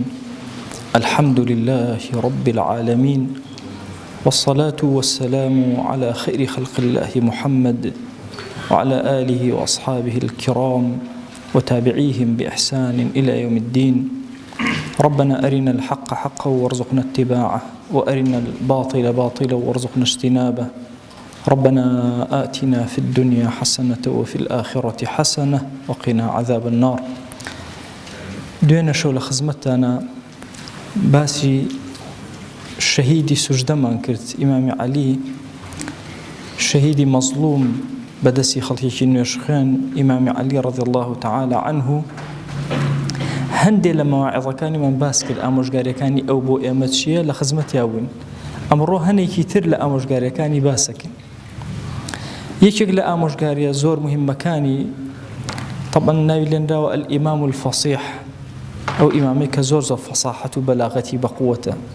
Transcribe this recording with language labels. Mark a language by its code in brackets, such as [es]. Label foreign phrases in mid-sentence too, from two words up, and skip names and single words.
[ar] الحمد لله رب العالمين، والصلاة والسلام على خير خلق الله محمد وعلى آله وأصحابه الكرام وتابعيهم بإحسان إلى يوم الدين. ربنا أرنا الحق حقا وارزقنا اتباعه، وأرنا الباطل باطلا وارزقنا اجتنابه. ربنا آتنا في الدنيا حسنة وفي الآخرة حسنة وقنا عذاب النار. [ckb] دوێنە شەو لە خزمەتتانە باسی شەهیدی سوژدەمان کرد، ئیمامی عەلی، شەهیدی مەزلوم بەدەستی خەڵکێکی نوێژخوێن، ئیمامی عەلی [ar] رضی الله تعالی عنه. [ckb] هەندێک لە مەواعیظەکانیمان باس کرد، ئامۆژگاریەکانی ئەو بۆ ئێمە چییە، لە خزمەتیا بووین. ئەمڕۆ هەنێکی تر لە ئامۆژگاریەکانی باسەکەین. یەکێک لە ئامۆژگاریە زۆر مهمەکانی طبعا ناوی لێنراوە [ar] الئیمام الفەصیح، [ckb] ئەو ئیمامەی کە زۆر فەساحەت و بەلاغەتی بەقووەتە.